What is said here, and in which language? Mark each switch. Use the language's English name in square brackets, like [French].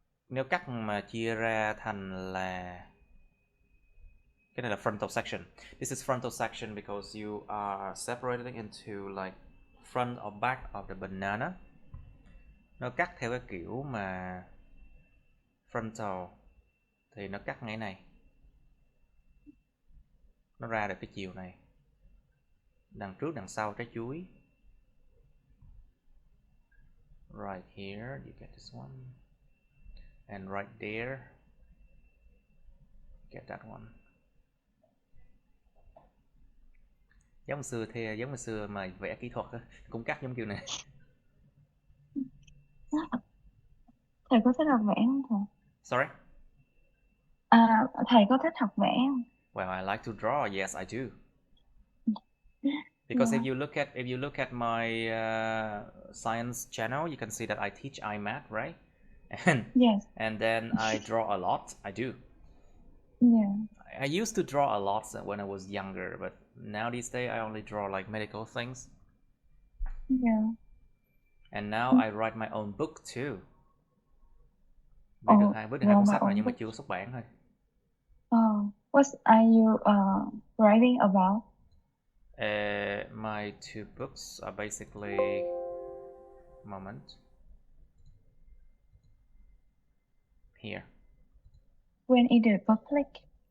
[Vietnamese] Nếu cắt mà chia ra thành là Cái này là frontal section. [English] This is frontal section because you are separating into like front or back of the banana. [Vietnamese] Nó cắt theo cái kiểu mà frontal thì nó cắt ngay này, nó ra được cái chiều này, đằng trước đằng sau trái chuối. [English] Right here you get this one, and right there get that one. [Vietnamese] Giống hồi xưa mà vẽ kỹ thuật á, cũng cắt giống kiểu này. Thầy có thích học vẽ không thầy? [English] Sorry? [Vietnamese] Thầy có thích học vẽ không? [English] Well, I like to draw. Yes, I do. Because Yeah. if you look at my science channel, you can see that I teach IMath, right? Yes. And then I draw a lot. I do. Yeah. I used to draw a lot when I was younger, but now these days I only draw like medical things. Yeah. And now I write my own book too. [Vietnamese] Viết được hai cuốn sách rồi nhưng mà chưa có xuất bản thôi. [English] What are you writing about? My two books are basically moment here. When is it public?